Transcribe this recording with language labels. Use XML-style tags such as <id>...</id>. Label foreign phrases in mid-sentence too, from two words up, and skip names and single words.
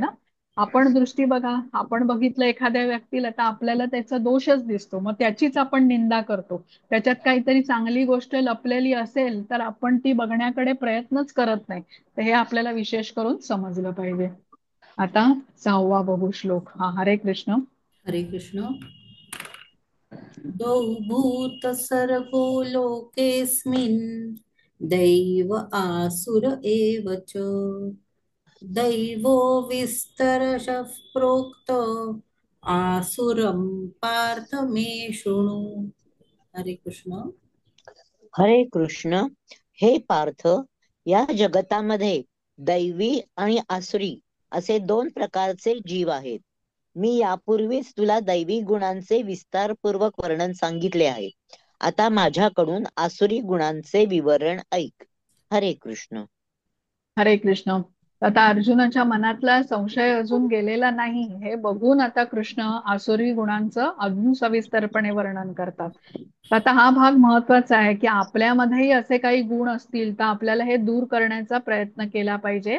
<mr>आपण दृष्टी बघा, आपण बघितलं एखाद्या व्यक्तीला तर आपल्याला त्याचा दोषच दिसतो, मग त्याचीच आपण निंदा करतो. त्याच्यात काहीतरी चांगली गोष्ट लपलेली असेल तर आपण ती बघण्याकडे प्रयत्नच करत नाही. तर हे आपल्याला विशेष करून समजलं पाहिजे. आता 6वा बघू श्लोक. हरे कृष्ण. हरे कृष्ण.</mr> <sa>द्वौ भूत सर्गो लोकेऽस्मिन् दैव आसुर एव च दैवो विस्तरशः प्रोक्त आसुरं पार्थ मे शृणु.</sa> <mr>हरे कृष्ण. हरे कृष्ण. हे पार्थ, या जगतामध्ये दैवी आणि आसुरी असे 2 प्रकारचे जीव आहेत. मी यापूर्वीच तुला दैवी गुणांचे विस्तारपूर्वक वर्णन सांगितले आहे. आता माझ्याकडून आसुरी गुणांचे विवरण ऐक. हरे कृष्ण. हरे कृष्ण. आता अर्जुनाच्या मनातला संशय अजून गेलेला नाही हे बघून आता कृष्ण आसुरी गुणांचं अजून सविस्तरपणे वर्णन करतात. आता हा भाग महत्वाचा आहे की आपल्यामध्येही असे काही गुण असतील तर आपल्याला हे दूर करण्याचा प्रयत्न केला पाहिजे.</mr>